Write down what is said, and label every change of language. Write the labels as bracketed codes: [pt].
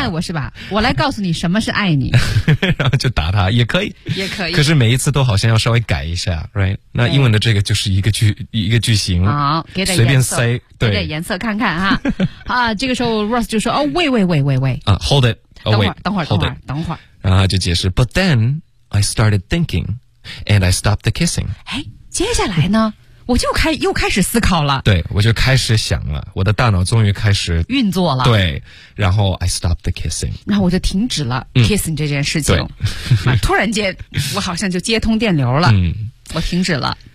[zh] 爱我是吧，我来告诉你什么是爱你然后就打他也可以也可以，可是每一次都好像要稍微改一下 right， 那英文的这个就是一个句型，好，给点随便塞，对，给点颜色看看哈啊，这个时候 Ross 就说哦，喂、 [en] hold it、 [zh] 等会儿然后就解释 [en] but then I started thinking and I stopped the kissing， [zh] 哎，接下来呢我就又开始思考了，对，我就开始想了，我的大脑终于开始运作了，对，然后 [en] I stopped the kissing， [zh] 然后我就停止了 kissing 这件事情，对突然间我好像就接通电流了，我停止了。